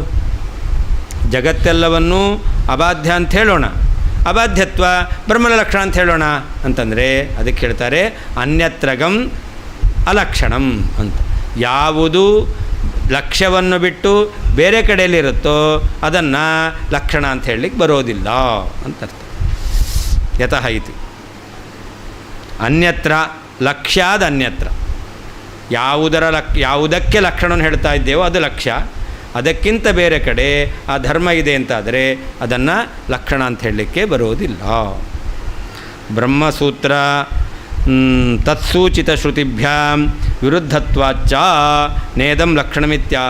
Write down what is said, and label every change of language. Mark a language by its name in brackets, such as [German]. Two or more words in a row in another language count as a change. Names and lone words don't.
[Kannada] ಜಗತ್ತೆಲ್ಲವನ್ನೂ ಅಬಾಧ್ಯ ಅಂತ ಹೇಳೋಣ, ಅಬಾಧ್ಯತ್ವ ಬ್ರಹ್ಮನ ಲಕ್ಷಣ ಅಂತ ಹೇಳೋಣ ಅಂತಂದರೆ ಅದಕ್ಕೆ ಹೇಳ್ತಾರೆ [Sanskrit] ಅನ್ಯತ್ರಗಂ ಅಲಕ್ಷಣಂ [Kannada] ಅಂತ. ಯಾವುದು ಲಕ್ಷ್ಯವನ್ನು ಬಿಟ್ಟು ಬೇರೆ ಕಡೆಯಲ್ಲಿರುತ್ತೋ ಅದನ್ನು ಲಕ್ಷಣ ಅಂತ ಹೇಳಲಿಕ್ಕೆ ಬರೋದಿಲ್ಲ ಅಂತ ಅರ್ಥ. [Sanskrit] ಯತಃ ಇತಿ ಅನ್ಯತ್ರ ಲಕ್ಷ್ಯಾದ ಅನ್ಯತ್ರ. [Kannada] ಯಾವುದಕ್ಕೆ ಲಕ್ಷಣವನ್ನು ಹೇಳ್ತಾ ಇದ್ದೇವೋ ಅದು ಲಕ್ಷ್ಯ, ಅದಕ್ಕಿಂತ ಬೇರೆ ಕಡೆ ಆ ಧರ್ಮ ಇದೆ ಅಂತಾದರೆ ಅದನ್ನು ಲಕ್ಷಣ ಅಂತ ಹೇಳಲಿಕ್ಕೆ ಬರೋದಿಲ್ಲ. [Sanskrit] ಬ್ರಹ್ಮಸೂತ್ರ ತತ್ಸೂಚಿತ ಶ್ರುತಿಭ್ಯಾಂ ವಿರುದ್ಧತ್ವಾಚ್ಚ ನೇದಂ ಲಕ್ಷಣಮಿತ್ಯಾಹ.